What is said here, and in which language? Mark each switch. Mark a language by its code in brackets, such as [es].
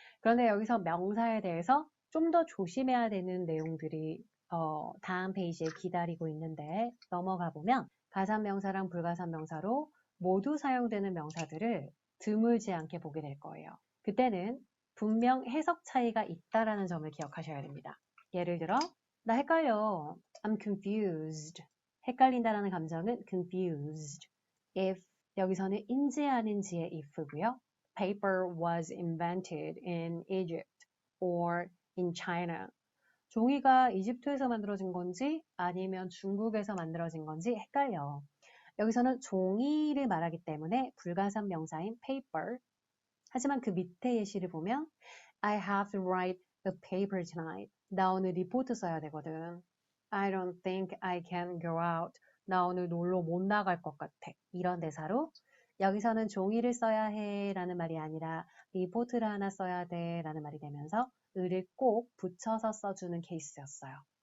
[ko] 그런데 여기서 명사에 대해서 좀 더 조심해야 되는 내용들이 다음 페이지에 기다리고 있는데 넘어가 보면 가산명사랑 불가산명사로 모두 사용되는 명사들을 드물지 않게 보게 될 거예요. 그때는 분명 해석 차이가 있다라는 점을 기억하셔야 됩니다. 예를 들어 나 헷갈려. [en] I'm confused. [ko] 헷갈린다라는 감정은 confused. If 여기서는 인지 아닌지의 if고요. [en] Paper was invented in Egypt or in China. [ko] 종이가 이집트에서 만들어진 건지 아니면 중국에서 만들어진 건지 헷갈려. 여기서는 종이를 말하기 때문에 불가산 명사인 paper. 하지만 그 밑에 예시를 보면 [en] I have to write a paper tonight. [ko] 나 오늘 리포트 써야 되거든. [en] I don't think I can go out. [ko] 나 오늘 놀러 못 나갈 것 같아. 이런 대사로 여기서는 종이를 써야 해 라는 말이 아니라 리포트를 하나 써야 돼 라는 말이 되면서 을을 꼭 붙여서 써주는 케이스였어요.